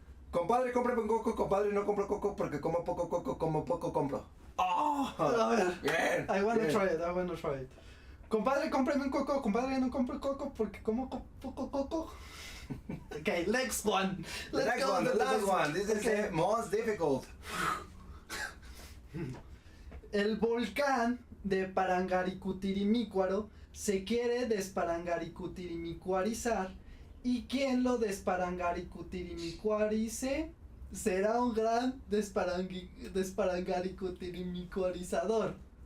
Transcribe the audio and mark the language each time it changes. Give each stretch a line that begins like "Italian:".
Spanish: Compadre, cómprame un coco. Compadre, no compro coco, porque como poco coco, como poco compro. Oh, Bien.
English: I wanna
Spanish: bien.
English: try it.
Spanish: Compadre, cómprame un coco. Compadre, no compro coco, porque como poco coco.
English: Okay, next one. The next one, the last one. This is the most difficult.
Spanish: El volcán de Parangaricutirimícuaro se quiere desparangaricutirimícuarizar, y quien lo desparangaricutirimícuarice será un gran desparangaricutirimícuarizador.